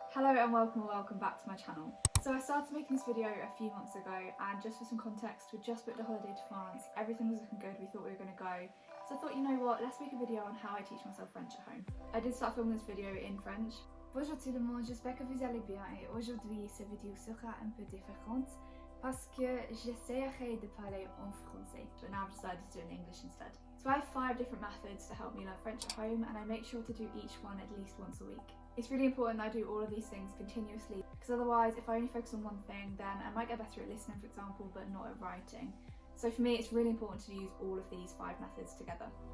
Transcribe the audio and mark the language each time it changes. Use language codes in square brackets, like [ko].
[en] Hello and welcome back to my channel. So I started making this video a few months ago, and just for some context, we just booked a holiday to France. Everything was looking good, we thought we were going to go. So I thought, you know what, let's make a video on how I teach myself French at home. I did start filming this video in French. [fr] Bonjour tout le monde, j'espère que vous allez bien, et aujourd'hui cette vidéo sera un peu différente parce que j'essaierai de parler en français, [en] but now I've decided to do it in English instead. So I have 5 different methods to help me learn French at home, and I make sure to do each one at least once a week. It's really important that I do all of these things continuously, because otherwise if I only focus on one thing, then I might get better at listening, for example, but not at writing. So for me it's really important to use all of these 5 methods together.